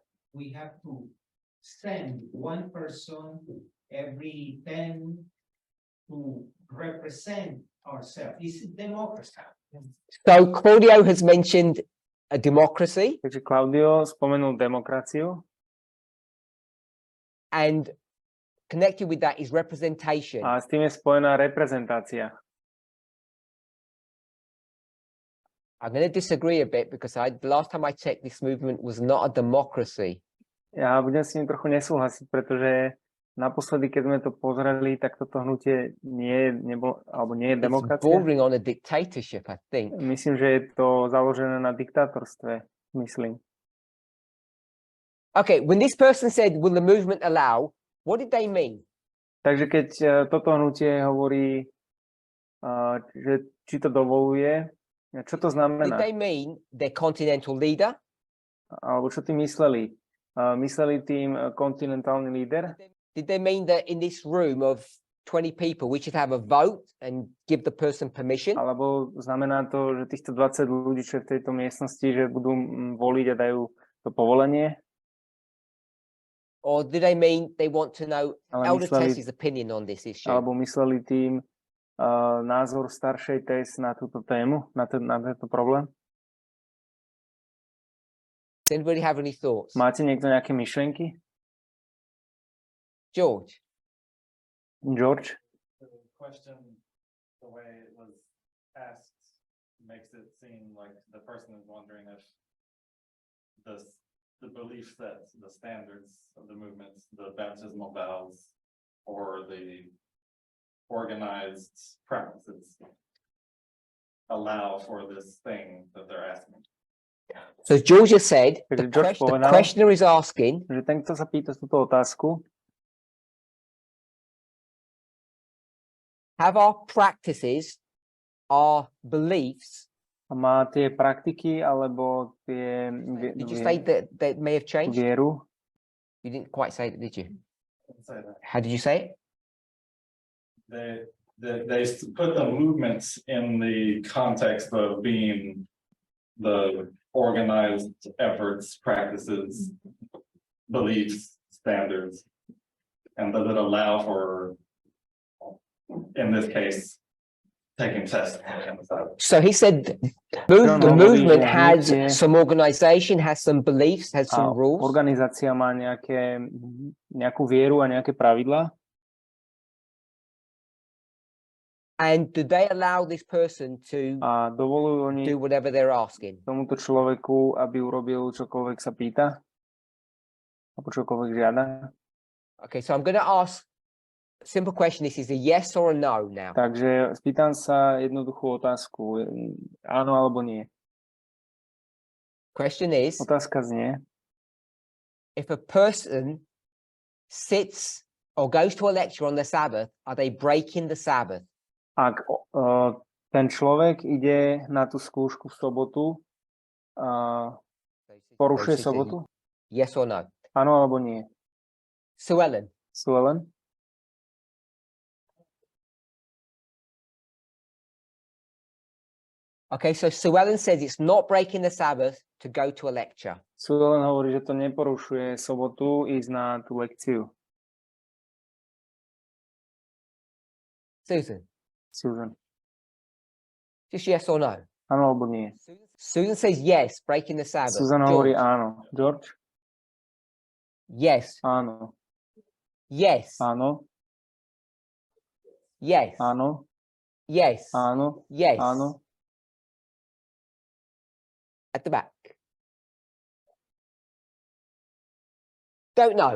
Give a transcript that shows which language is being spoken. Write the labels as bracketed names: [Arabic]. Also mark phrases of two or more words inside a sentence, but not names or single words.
[English] We have to send one person every 10 to represent ourselves. It's democracy. So Claudio has mentioned a democracy, [Slovak] Takže Claudio spomenul demokraciu [English] and connected with that is representation. [Slovak] a s tým je spojená reprezentácia. [English] I'm going to disagree a bit because the last time I checked, this movement was not a democracy. [Slovak] Ja budem s ním trochu nesúhlasiť, pretože naposledy, keď sme to pozreli, tak toto hnutie nie je [English] It's [Slovak] demokracia. [English] bordering on a dictatorship, I think. [Slovak] Myslím, že je to založené na diktátorstve, myslím. [English] Okay, when this person said, will the movement allow, what did they mean? [Slovak] Takže keď toto hnutie hovorí, že či to dovoluje, čo to [English] Did [Slovak] znamená? [English] they mean their continental leader? [Slovak] Alebo čo tým mysleli? Mysleli tým kontinentálny líder? [English] Did they mean that in this room of 20 people, we should have a vote and give the person permission? [Slovak] Alebo znamená to, že týchto 20 ľudí, čo je v tejto miestnosti, že budú voliť a dajú to povolenie? [English] Or do they mean they want to know [Slovak] Ale [English] Elder [Slovak] mysleli, [English] Tess's opinion on this issue? [Slovak] alebo mysleli tým názor staršej Tess na túto tému, na tento problém? [English] Does anybody have any thoughts? [Slovak] Máte niekto nejaké myšlienky? [English] George? [Slovak] George? [English] The question, the way it was asked, makes it seem like the person is wondering if the belief sets, the standards of the movements, the baptismal vows, or the organized practices allow for this thing that they're asking. So George has said, the, [Slovak] Takže George [English] the [Slovak] povedal, [English] questioner is asking, [Slovak] že ten, kto sa pýta túto otázku, [English] have our practices, our beliefs, [Slovak] má tie praktiky alebo tie [English] did you say that they may have changed? [Slovak] vieru. [English] You didn't quite say that, did you? Let's say that. How did you say it? They put the movements in the context of being the organized efforts, practices, beliefs, standards, and does it allow for, in this case, taking testimony on the side? So he said the movement has some organization, has some beliefs, has some rules. [Slovak] Organizácia má nejakú vieru a nejaké pravidlá. [English] And do they allow this person to [Slovak] A dovolujú oni [English] do whatever they're asking? [Slovak] tomuto človeku, aby urobil čokoľvek sa pýta? Alebo čokoľvek žiada? [English] Okay, so I'm going to ask a simple question. This is a yes or a no now. [Slovak] Takže spýtam sa jednoduchú otázku. Áno alebo nie? [English] Question is, [Slovak] Otázka znie, [English] if a person sits or goes to a lecture on the Sabbath, are they breaking the Sabbath? [Slovak] ak ten človek ide na tú skúšku v sobotu, porušuje sobotu? [English] Yes or no? [Slovak] Áno alebo nie? [English] Sue Ellen? [Slovak] Sue Ellen? [English] Okay, so Sue Ellen says it's not breaking the Sabbath to go to a lecture. [Slovak] Sue Ellen hovorí, že to neporušuje sobotu ísť na tú lekciu. [English] Susan? [Slovak] Susan. [English] Just yes or no? [Slovak] Áno alebo nie? [English] Susan says yes, breaking the Sabbath. [Slovak] Susan hovorí [English] George? [Slovak] áno. George? [English] Yes. [Slovak] Áno. [English] Yes. [Slovak] Áno. [English] Yes. [Slovak] Áno. [English] Yes. [Slovak] Áno. [English] Yes. [Slovak] Áno. [English] At the back. Don't know.